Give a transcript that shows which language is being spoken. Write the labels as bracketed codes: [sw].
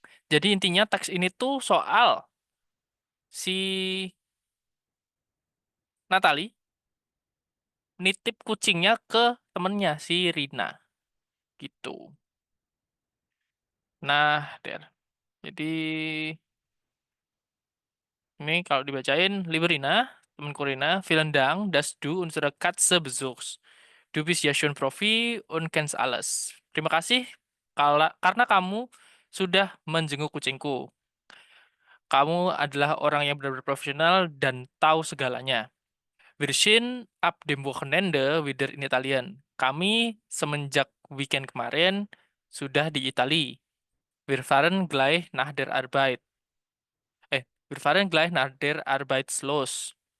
[id] Jadi intinya teks ini tuh soal si Natali nitip kucingnya ke temennya si Rina gitu. Nah, Der. Jadi ini kalau dibacain Liberina, temanku Rina, [de] vielen Dank, dass du unsere Katze besuchst. Du bist ja schon Profi und kennst alles. [id] Terima kasih karena kamu sudah menjenguk kucingku. Kamu adalah orang yang benar-benar profesional dan tahu segalanya. [de] Wir sind ab dem Wochenende wieder in Italien. [id] Kami semenjak weekend kemarin sudah di Itali. [de] Wir fahren gleich nach der Arbeit. Wir fahren gleich nach der Arbeit los.